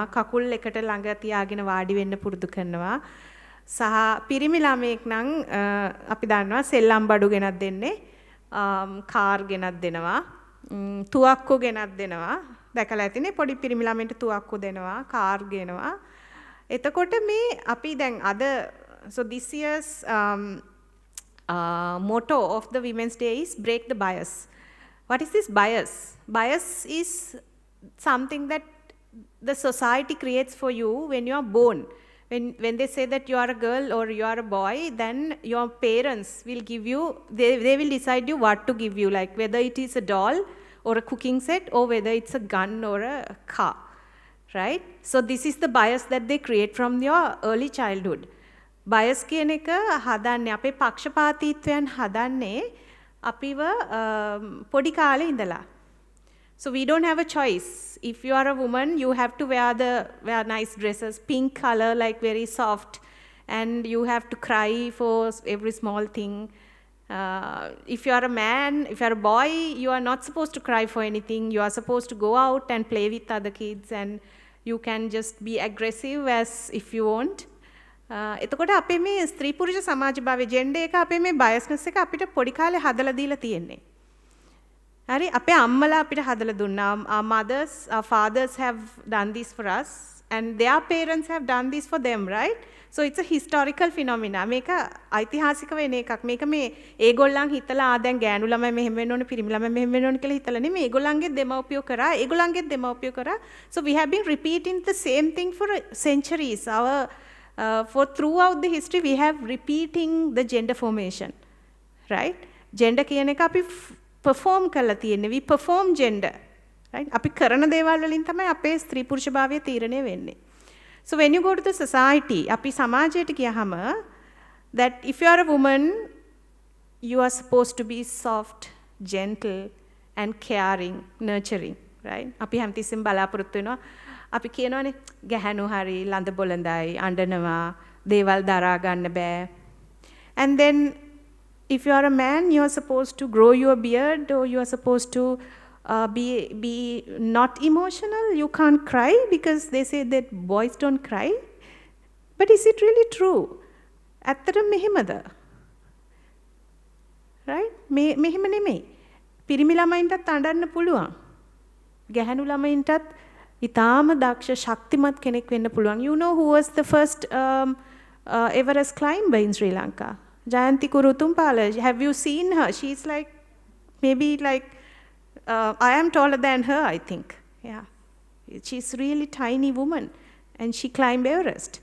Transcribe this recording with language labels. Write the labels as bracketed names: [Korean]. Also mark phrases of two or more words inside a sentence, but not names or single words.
[Sinhala] කකුල් එකට ළඟ තියාගෙන වාඩි වෙන්න පුරුදු කරනවා. සහ පිරිමි ළමෙක් නම් අපි දන්නවා සෙල්ලම් බඩු ගෙනත් දෙන්නේ. කාර් ගෙනත් දෙනවා. තුවක්කු ගෙනත් දෙනවා. දැකලා ඇතිනේ පොඩි පිරිමි ළමෙන්ට තුවක්කු දෙනවා, කාර් ගෙනවා. එතකොට මේ අපි දැන් අද [English] so this year's motto of the Women's Day is break the bias. What is this bias? Bias is something that the society creates for you when you are born. When they say that you are a girl or you are a boy, then your parents will give you, they will decide you what to give you, like whether it is a doll or a cooking set or whether it's a gun or a car, right? So this is the bias that they create from your early childhood. [Sinhala] Bias කියන එක හදන්නේ අපේ පක්ෂපාතීත්වයන් හදන්නේ අපිව පොඩි කාලේ ඉඳලා. [English] So we don't have a choice. If you are a woman, you have to wear nice dresses, pink color, like very soft, and you have to cry for every small thing. If you are a man, if you are a boy, you are not supposed to cry for anything. You are supposed to go out and play with other kids, and you can just be aggressive as if you want. [Sinhala] එතකොට අපේ මේ ස්ත්‍රී පුරුෂ සමාජ භාවයේ ජෙන්ඩර් එක අපේ මේ බයස්නස් එක අපිට පොඩි කාලේ හදලා දීලා තියෙන්නේ. හරි අපේ අම්මලා අපිට හදලා දුන්නා. [English] Our mothers, our fathers have done this for us and their parents have done this for them, right? So it's a historical phenomena. [Sinhala] මේක ඓතිහාසික වෙන එකක්. මේක මේ ඒගොල්ලන් හිතලා දැන් ගෑනු ළමයි මෙහෙම වෙන්න ඕනේ, පිරිමි ළමයි මෙහෙම වෙන්න ඕනේ කියලා හිතලා නෙමෙයි. ඒගොල්ලන්ගේ දෙමව්පියෝ කරා, ඒගොල්ලන්ගේ දෙමව්පියෝ කරා. [English] So we have been repeating the same thing for centuries. For throughout the history we have repeating the gender formation, right? [Sinhala] Gender කියන එක අපි perform කරලා තියෙන්නේ. [English] We perform gender, right? [Sinhala] අපි කරන දේවල් වලින් තමයි අපේ ස්ත්‍රී පුරුෂ භාවය තීරණය වෙන්නේ. [English] So when you go to the society, [Sinhala] අපි සමාජයට ගියහම [English] that if you are a woman, you are supposed to be soft, gentle and caring, nurturing, right? [Sinhala] අපි හැමතිස්සෙම බලාපොරොත්තු වෙනවා. අපි කියනවානේ ගැහැණු හරි ලඳ බොළඳයි අඬනවා දේවල් දරා ගන්න බෑ. [English] And then if you are a man, you are supposed to grow your beard or you are supposed to be not emotional. You can't cry because they say that boys don't cry. But is it really true? [Sinhala] ඇත්තටම මෙහෙමද? Right? මෙහෙම නෙමෙයි. පිරිමි ළමයින්ටත් අඬන්න පුළුවන්. ගැහැණු ළමයින්ටත් ඊටාම දක්ෂ ශක්තිමත් කෙනෙක් වෙන්න පුළුවන්. [English] You know who was the first Everest climber in Sri Lanka? Jayanti Kurutumpala. Have you seen her? She's like maybe like I am taller than her, I think. Yeah. She's really tiny woman and she climbed Everest.